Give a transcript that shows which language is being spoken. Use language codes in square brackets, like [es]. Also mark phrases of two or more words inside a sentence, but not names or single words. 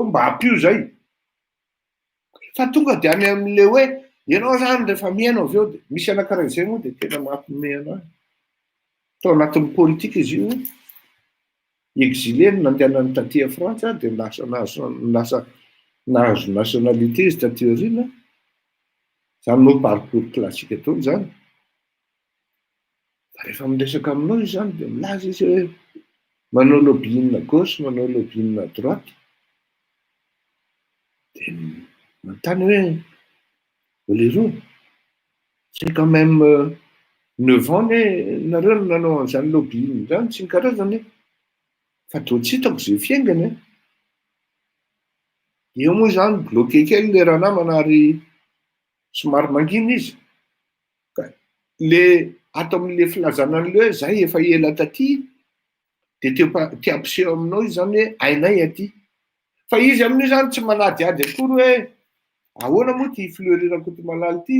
[mg] mba hampio zay fa tonga de any amin'le hoe ianao zany rehefa miaino avy eo de misy anankiray zay moa de tena mampiomehy anazy tao anatin'ny politika izy io exilé nandehanany taty a Frantsa de lasa nahazo nationalité izy taty aoriana zany no [fr] parcours classique [mg] ataony zany fa rehefa miresaka aminao izy zany de milaza izy hoe manao [fr] lobbying gauche [mg] manao [fr] lobbying droite [mg] de manontany hoe leroa [fr] c'est quand même 9 ans [mg] nareo no nanao an'izany lobbying zany tsy ny karazany fa to tsy hitako zay fiaingany eo moa zany bloqué kely le raha namana ary somary mangina izy ka le ato amin'le filazana an'le hoe zay efa ela taty de te ampiseho aminao izy zany hoe ainay aty fa izy amin'io zany tsy manadiady akory hoe ahoana moa ty fleury Rakotomalaly ty